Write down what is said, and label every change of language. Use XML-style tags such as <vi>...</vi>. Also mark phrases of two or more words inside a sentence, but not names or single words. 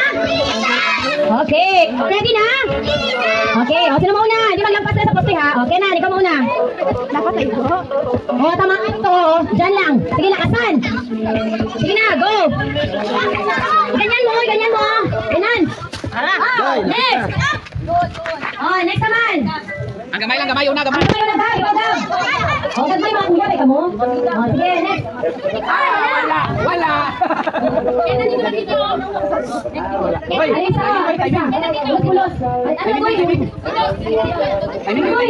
<tl>Okay. Ready na? Okay. O, sino mauna? Hindi maglampas na sa poste ha. Okay na, ikaw mauna. Dapat na ito. O, tamaan ito. Diyan lang. Sige, lakasan. Sige na, go. Ganyan mo. Ganyan. Oh, next. Oh, next naman.</tl> <hil>Ang gamay, una gamay. Ang gamay na ikaw daw. O, gagmay mga kuya, ikaw mo.</hil> <tl>O, sige, next. Wala. Alisa.</tl> <hil>Pulos. Ano, boy? Boy.</hil>